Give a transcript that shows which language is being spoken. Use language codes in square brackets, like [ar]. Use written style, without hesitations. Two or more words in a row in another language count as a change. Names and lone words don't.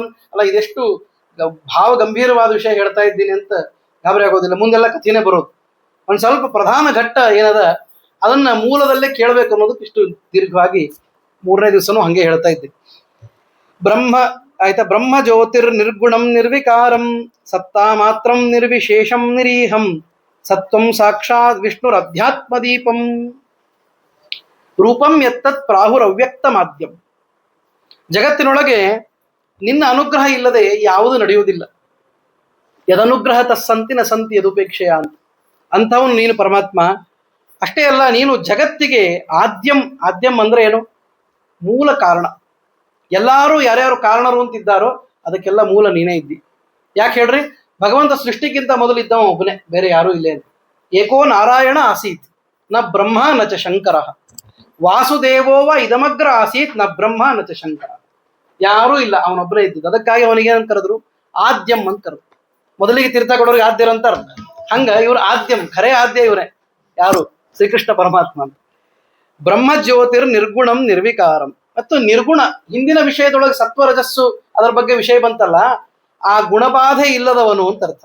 [kn] ಅಲ್ಲ, ಇದೆಷ್ಟು ಭಾವ ಗಂಭೀರವಾದ ವಿಷಯ ಹೇಳ್ತಾ ಇದ್ದೀನಿ ಅಂತ ಗಾಬರಿ ಆಗೋದಿಲ್ಲ. ಮುಂದೆಲ್ಲ ಕಥೆನೇ ಬರೋದು. ಒಂದ್ ಸ್ವಲ್ಪ ಪ್ರಧಾನ ಘಟ್ಟ ಏನದ ಅದನ್ನ ಮೂಲದಲ್ಲೇ ಕೇಳಬೇಕು ಅನ್ನೋದಕ್ಕೆ ಇಷ್ಟು ದೀರ್ಘವಾಗಿ 3ನೇ ದಿವಸನೂ ಹಂಗೆ ಹೇಳ್ತಾ ಇದ್ದೆ. [sa] ब्रह्म ज्योतिर् निर्गुणं निर्विकारं सत्ता मात्रं निर्विशेषं निरीहं सत्वं साक्षात् विष्णुर् अध्यात्मदीपं. रूपं एत्तत् प्राहुर् अव्यक्त माध्यं. [kn] ಜಗತ್ತಿನೊಳಗೆ ನಿನ್ನ ಅನುಗ್ರಹ ಇಲ್ಲದೆ ಯಾವುದು ನಡೆಯುವುದಿಲ್ಲ. [sa] यदनुग्रह तस्संति न संति यदुपेक्षेय ಅಂತ. [kn] ಅಂಥವನು ನೀನು ಪರಮಾತ್ಮ. ಅಷ್ಟೇ ಅಲ್ಲ, ನೀನು ಜಗತ್ತಿಗೆ ಆದ್ಯಂ ಅಂದ್ರೆ ಏನು? ಮೂಲ ಕಾರಣ. ಎಲ್ಲರೂ ಯಾರ್ಯಾರು ಕಾರಣರು ಅಂತಿದ್ದಾರೋ ಅದಕ್ಕೆಲ್ಲ ಮೂಲ ನೀನೇ ಇದ್ದಿ. ಯಾಕೆ ಹೇಳ್ರಿ? ಭಗವಂತ ಸೃಷ್ಟಿಗಿಂತ ಮೊದಲಿದ್ದವ ಒಬ್ಬನೇ, ಬೇರೆ ಯಾರೂ ಇಲ್ಲೇ ಅಂತ. [sa] एको नारायण आसीत् न ब्रह्म न च शंकर वासुदेवोव इदमग्र आसीत् न ब्रह्म न च शंकर. [kn] ಯಾರೂ ಇಲ್ಲ, ಅವನೊಬ್ಬನೇ ಇದ್ದಿದ್ದು. ಅದಕ್ಕಾಗಿ ಅವನಿಗೆ ಏನಂತ ಕರೆದ್ರು? ಆದ್ಯಂ ಅಂತ ಕರೆದ್ರು. ಮೊದಲಿಗೆ ತೀರ್ಥ ಕೊಡೋರಿಗೆ ಆದ್ಯರು ಅಂತಾರ. ಹಂಗ ಇವ್ರು ಆದ್ಯಂ, ಖರೇ ಆದ್ಯ ಇವರೇ. ಯಾರು? ಶ್ರೀಕೃಷ್ಣ ಪರಮಾತ್ಮ ಅಂತ. [sa] ब्रह्म ज्योतिर् निर्गुणं निर्विकारं. [kn] ಮತ್ತು ನಿರ್ಗುಣ, ಹಿಂದಿನ ವಿಷಯದೊಳಗೆ ಸತ್ವರಜಸ್ಸು ಅದರ ಬಗ್ಗೆ ವಿಷಯ ಬಂತಲ್ಲ, ಆ ಗುಣಬಾಧೆ ಇಲ್ಲದವನು ಅಂತ ಅರ್ಥ.